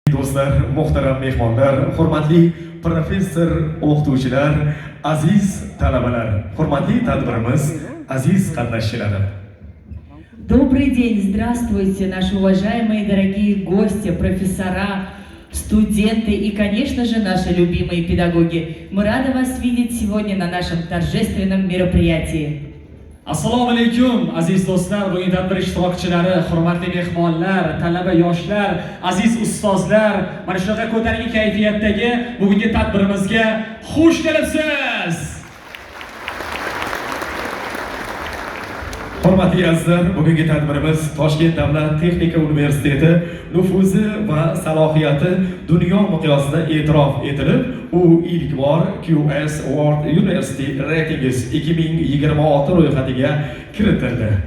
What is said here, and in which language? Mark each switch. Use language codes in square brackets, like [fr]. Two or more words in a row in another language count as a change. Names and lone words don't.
[uz] Do'stlar, muhtaram mehmonlar, hurmatli professor o'qituvchilar, aziz talabalar, hurmatli tadbirimiz, aziz qatnashchilari. [ru] Добрый день, здравствуйте, наши уважаемые дорогие гости, профессора, студенты и, конечно же, наши любимые педагоги. Мы рады вас видеть сегодня на нашем торжественном мероприятии. [uz] Assalomu alaykum aziz do'stlar, bugun tadbir ishtirokchilari, hurmatli mehmonlar, talaba yoshlar, aziz ustozlar, mana shunaqa ko'tarinki kayfiyatdagi bugungi tadbirimizga xush kelibsiz. Hurmatli azizlar, bugungi tadbirimiz Toshkent davlat texnika universiteti nufuzi va salohiyati dunyo miqyosida e'tirof etilib, u ilk bor QS World University Ratings 2026 ro'yxatiga kiritildi.